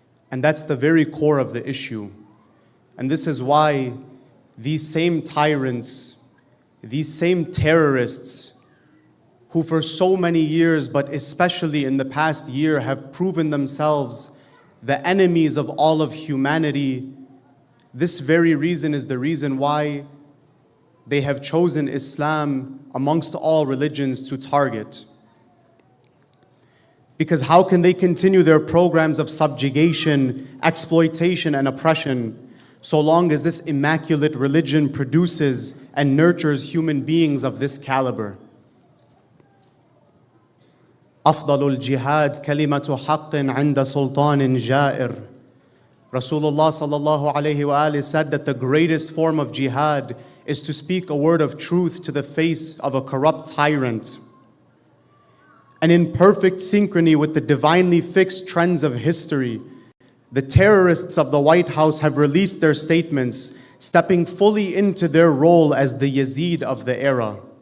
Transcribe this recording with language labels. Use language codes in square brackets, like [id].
[en] And that's the very core of the issue. And this is why these same tyrants, these same terrorists, who for so many years, but especially in the past year, have proven themselves the enemies of all of humanity, this very reason is the reason why they have chosen Islam amongst all religions to target. Because how can they continue their programs of subjugation, exploitation, and oppression so long as this immaculate religion produces and nurtures human beings of this caliber? [ar] أفضل الجهاد كلمة حق عند سلطان جائر. [en] Rasulullah sallallahu alayhi wa said that the greatest form of jihad is to speak a word of truth to the face of a corrupt tyrant. And in perfect synchrony with the divinely fixed trends of history, the terrorists of the White House have released their statements, stepping fully into their role as the Yazid of the era.